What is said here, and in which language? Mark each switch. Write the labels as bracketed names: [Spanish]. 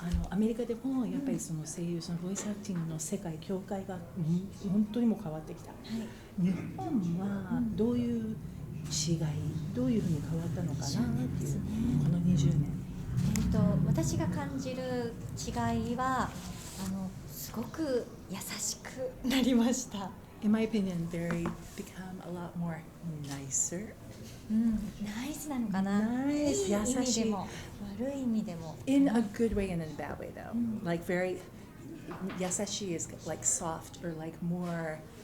[Japanese] アメリカでもやっぱりその声優そのボイスアクティングの世界業界が本当にも変わってきた。日本はどういう違い、どういうふうに変わったのかなっていうこの20年。私が感じる違いはすごく優しくなりました。 [English] In my opinion, become a lot more nicer. [Japanese] ナイスなのかな。いい意味でも悪い意味でも。 [English] In a good way and in a bad way though. Like very 優しい is like soft or like more.